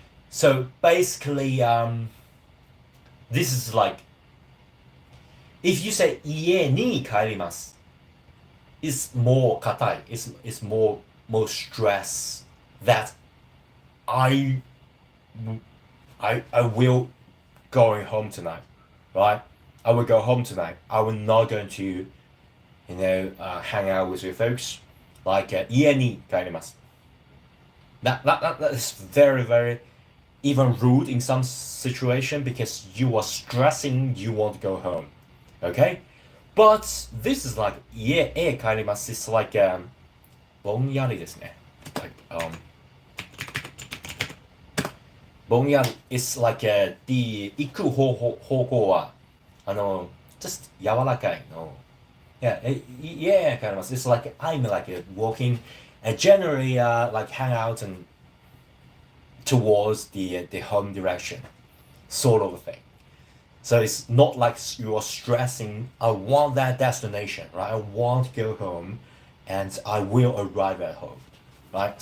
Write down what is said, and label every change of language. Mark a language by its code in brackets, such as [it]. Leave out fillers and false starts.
[en] So basically, this is like if you say [ja] 家に帰ります, [en] it's more 硬い. It's more stress that I will going home tonight, right? I will go home tonight. I will not going to, hang out with your folks. [ja] Like 家に帰ります. [en] That is very, very even rude in some situation because you are stressing you want to go home. Okay? But this is like [ja] 家へ帰ります. [en] It's like [ja] ぼんやりですね. [en] Likeぼんやり is like the 行く方向はjust [ja] 柔らかいの. [en] Yeah, kind of. It's like I'm like walking, generally like hang out and towards the home direction, sort of a thing. So it's not like you are stressing. I want that destination, right? I want to go home, and I will arrive at home, right?